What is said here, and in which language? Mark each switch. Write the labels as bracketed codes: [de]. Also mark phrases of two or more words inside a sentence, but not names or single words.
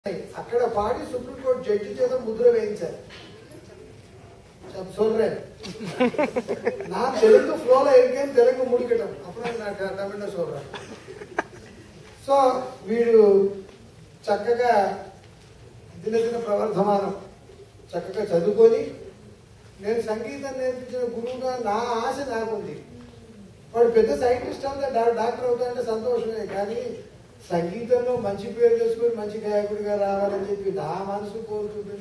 [te] అక్కడ పాడి సుప్రీంకోర్టు జడ్జి చేత ముద్ర వేయించారు. [ta] சொல்றேன் நான் தெலுங்கு ஃப்ளோல இருக்கேன், தெலுங்கு முடிக்கட்டும் [te] అప్పుడు నాకు తమిళ [ta] சொல்றேன். [te] సో వీడు చక్కగా దినదిన ప్రవర్ధమానం చక్కగా చదువుకొని నేను సంగీతం నేర్పించిన గురువుగా నా ఆశ నాకుంది. వాడు పెద్ద సైంటిస్ట్ అంతా డాక్టర్ అవుతాడంటే సంతోషమే, కానీ సంగీతంలో మంచి పేరు తెచ్చుకొని మంచి గాయకుడిగా రావాలని చెప్పి నా మనసు కోరుకుంటుంది.